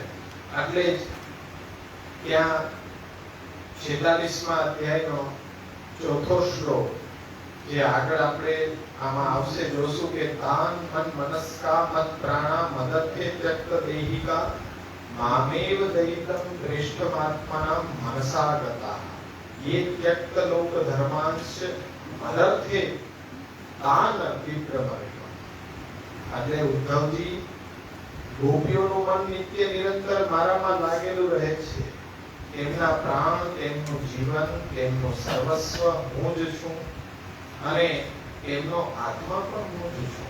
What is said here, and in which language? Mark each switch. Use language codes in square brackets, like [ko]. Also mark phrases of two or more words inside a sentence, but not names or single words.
[gu] એટલે જ ત્યાં 46મા અધ્યાયનો 4થો શ્લોક જે આગળ આપણે આમાં આવશે જોશું કે [sa] તાન મન મનસ્કા મત પ્રાણા મદત્તે ત્યક્ત દેહિકા મામેવ દયિતમ શ્રેષ્ઠમાત્માના મનસા ગતા ये त्यक्त लोक धर्मांश मदर्थे तान विप्रमरिमा. [gu] એટલે ઉદ્ધવજી, ગોપીઓનું મન નિત્ય નિરંતર મારામાં લાગેલું રહે છે. તેમના પ્રાણ, તેમનું જીવન, તેમનું સર્વસ્વ હું જ છું અને તેમનો આત્મા પણ હું જ છું.